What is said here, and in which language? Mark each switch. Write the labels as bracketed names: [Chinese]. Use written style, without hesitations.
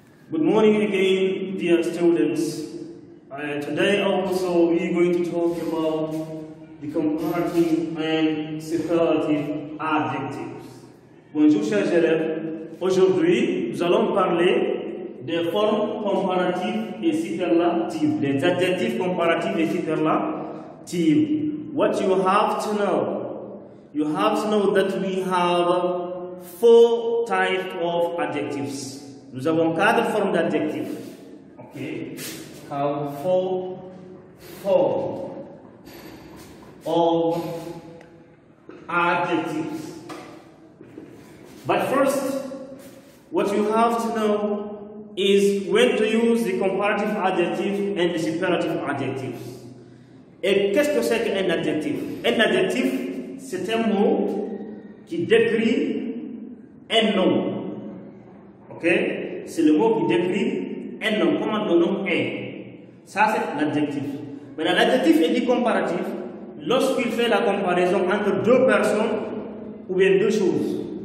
[English] Good morning again, dear students. Today also we are going to talk about the comparative and superlative adjectives. [French] Bonjour chers élèves. Aujourd'hui, nous allons parler des formes comparatives et superlatives, des adjectifs comparatifs et superlatifs. [English] What you have to know that we have 4 types of adjectives. [French] Nous avons 4 formes d'adjectifs. [English] Okay. Have 4 forms of adjectives. But first, what you have to know is when to use the comparative adjective and the superlative adjectives. [French] Et qu'est-ce que c'est qu'un adjectif? Un adjectif, c'est un mot qui décrit un nom. Ok? C'est le mot qui décrit un nom. Comment le nom est? Ça, c'est l'adjectif. Maintenant, l'adjectif est dit comparatif lorsqu'il fait la comparaison entre 2 personnes ou bien 2 choses.